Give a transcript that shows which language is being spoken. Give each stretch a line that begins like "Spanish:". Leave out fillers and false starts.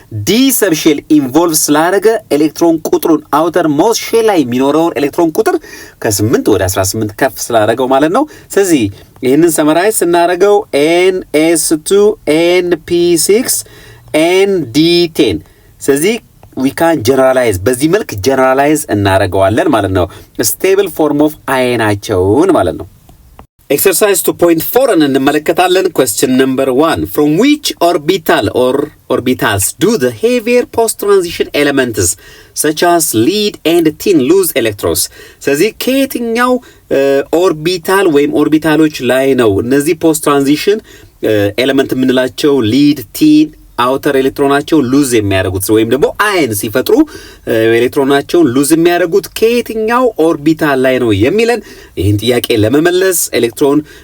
Amharic: ዲ ሰብሼል ኢንቮልቭ ስላደረገ ኤሌክትሮን ቁጥሩን አውተር ሞስት ሼል ላይ የሚኖረውን ኤሌክትሮን ቁጥር ከ8 ወደ 18 ከፍ ስላደረገው ማለት ነው። ስለዚህ ይህንን ሰመራይዝ ስናደርገው NS2 NP6 ND10 ስለዚህ
English: we can generalize
Amharic: በዚህ መልክ generalize እናደርገዋለን ማለት ነው ስቴብል ፎርም ኦፍ አየናቸውን ማለት ነው። Exercise 2.4 እንመለከታለን።
English: Question number 1. From which orbital or orbitals do the heavier post-transition elements such as lead and tin lose electrons?
Amharic: ስለዚህ ከየትኛው ኦርቢታል ወይም ኦርቢታሎች ላይ ነው እነዚህ post-transition ኤሌመንት የምንላቸው ሊድ፣ ቲን አውተር ኤሌክትሮናቸው ሉዝ የሚያደርጉት ወይም ደግሞ አየን ሲፈጥሩ ኤሌክትሮናቸውን ሉዝ የሚያደርጉት ከየትኛው ኦርቢታል ላይ ነው የሚለን ይህን ጥያቄ ለመመለስ ኤሌክትሮን